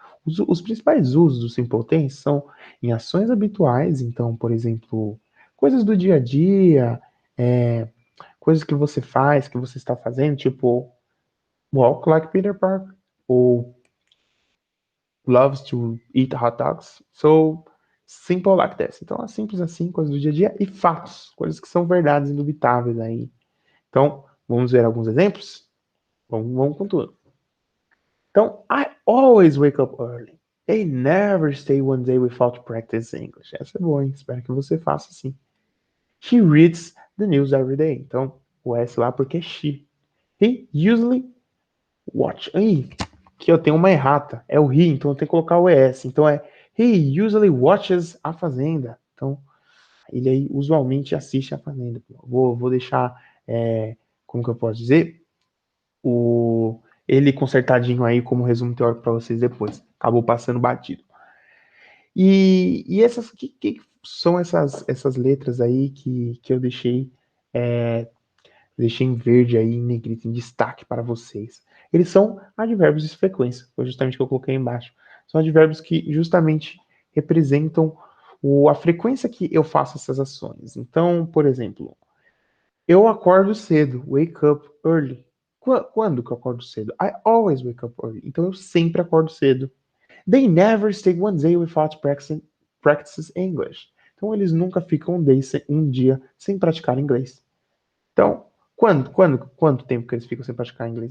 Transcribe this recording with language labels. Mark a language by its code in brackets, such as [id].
[pt] Os principais usos do simple tense são em ações habituais, então, por exemplo, coisas do dia a dia, coisas que você faz, que você está fazendo, tipo [en] walk like Peter Parker, [pt] ou [en] loves to eat hot dogs. So, simple like this. [pt] Então, é simples assim, coisas do dia a dia e fatos, coisas que são verdades indubitáveis aí. Então, vamos ver alguns exemplos? Vamos com tudo. [en] Então, I always wake up early. I never stay one day without practicing English. [pt] Essa é boa, hein? Espero que você faça assim. [en] She reads the news every day. [pt] Então, o S lá porque é she. [en] He usually watch. [pt] Aí, que eu tenho uma errata. É o he, então eu tenho que colocar o ES. Então é [en] he usually watches [pt] a Fazenda. Então, ele aí usualmente assiste a Fazenda. Vou deixar, como que eu posso dizer? Ele consertadinho aí como resumo teórico para vocês depois. Acabou passando batido. E essas, que são essas letras aí que eu deixei em verde aí, em negrito, em destaque para vocês. Eles são advérbios de frequência, foi justamente o que eu coloquei embaixo. São advérbios que justamente representam a frequência que eu faço essas ações. Então, por exemplo, eu acordo cedo, [en] wake up early. [pt] Quando que eu acordo cedo? [en] I always wake up early. [pt] Então eu sempre acordo cedo. [en] They never stay one day without practice English. [pt] Então eles nunca ficam um dia sem praticar inglês. Então, quanto tempo que eles ficam sem praticar inglês?